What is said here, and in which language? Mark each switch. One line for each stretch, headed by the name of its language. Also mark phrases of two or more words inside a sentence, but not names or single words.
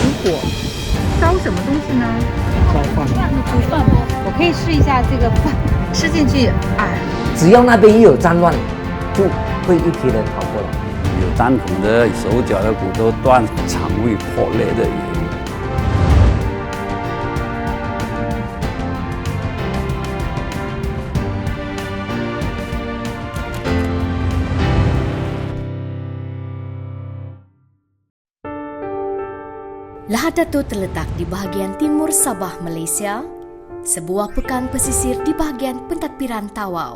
Chinese: 火，烧什么东西呢？烧饭。煮饭吗？我可以试一下这个饭，吃进去，只要那边一有战乱，就会一批人跑过来。有弹孔的，手脚的骨头断，肠胃破裂的也有。
Malay: Lahad Datu terletak di bahagian timur Sabah, Malaysia, sebuah pekan pesisir di bahagian pentadbiran Tawau.